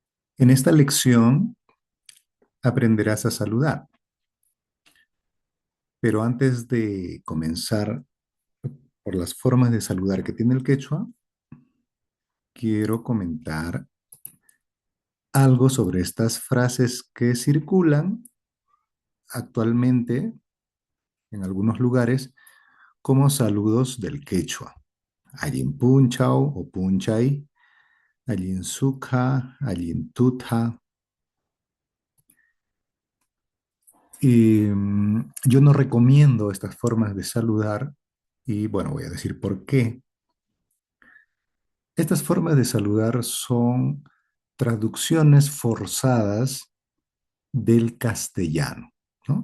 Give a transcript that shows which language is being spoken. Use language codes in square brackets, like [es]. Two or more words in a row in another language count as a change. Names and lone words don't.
[es] En esta lección aprenderás a saludar, pero antes de comenzar por las formas de saludar que tiene el quechua, quiero comentar algo sobre estas frases que circulan actualmente en algunos lugares como saludos del quechua. [qu] Allin punchao o punchay, allin sukha, allin tutha. [es] Y yo no recomiendo estas formas de saludar y bueno, voy a decir por qué. Estas formas de saludar son traducciones forzadas del castellano, ¿no?